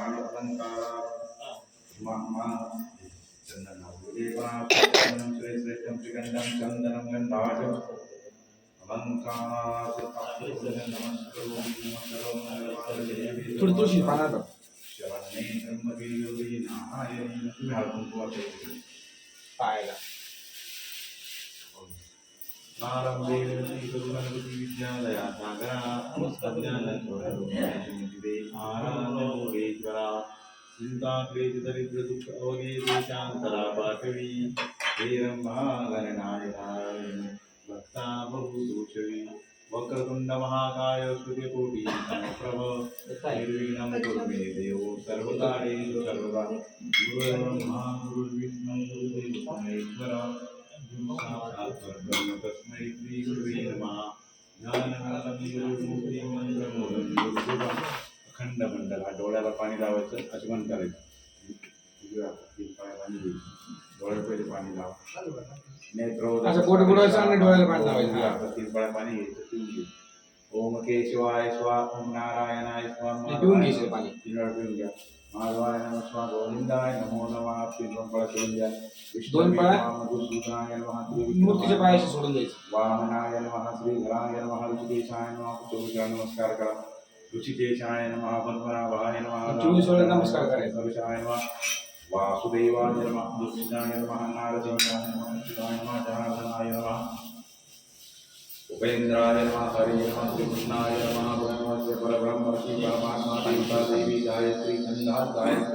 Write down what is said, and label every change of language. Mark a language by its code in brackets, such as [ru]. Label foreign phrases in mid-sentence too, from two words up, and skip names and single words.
[mr] तुळशी पानात पाहायला विद्यालया सागरा चिंता क्लेश दरिद्र दुःख अवघे शांतरा पाठवी हे रंभा गणनायकाय [sa] भक्ता बहुदोषवी वक्रतुंड महाकाय सूर्यकोटी समप्रभ निर्विघ्नं कुरु मे देव सर्वकार्येषु सर्वदा गुरुर्ब्रह्मा गुरुर्विष्णू गुरुर्देवो महेश्वरा साक्षात् परब्रह्म तस्मै श्री गुरुवे नमः ज्ञानमूलं गुरुर्मूर्तिं मंत्रमूलं गुरुदेवा अखंड मंडला [mr] डोळ्याला पाणी लावायचं आचमन करायचं पाणी डोळ्यात पहिले पाणी लावा नेत्र बुडवायचं आणि डोळ्याला पाणी लावायचं 3 पळ्या पाणी घ्यायचं पिऊन घ्यायचं [sa] ओम केशवाय स्वाहा ओम नारायणाय स्वाहा [mr] पिऊन घ्यायचं पाणी पिऊन घ्या [sa] माधवाय नमः स्वाहा गोविंदाय नमो नमः [mr] 3 पळ्या पिऊन घ्या 2 पळ्या [sa] मधुसूदनाय नमः [mr] मूर्तीच्या पायाशी सोडून द्यायचं [sa] वामनाय नमः श्रीधराय नमः ऋषिकेशाय नमः [mr] चोवीसला नमस्कार करा [sa] ऋषिकेशाय नमः पद्मनाभाय नमः [mr] 24 वेळा नमस्कार करायचा [sa] ऋषाय नमः वासुदेवाय नमः दुर्गाय नमः नारसिंहाय नमः शिवाय नमः जनार्दनाय नमः उपेन्द्राय नमः हरे नमः श्रीकृष्णाय नमः ब्रह्मस्य परब्रह्म श्री परमात्मा देवता देवी गायत्री छंदा गायत्री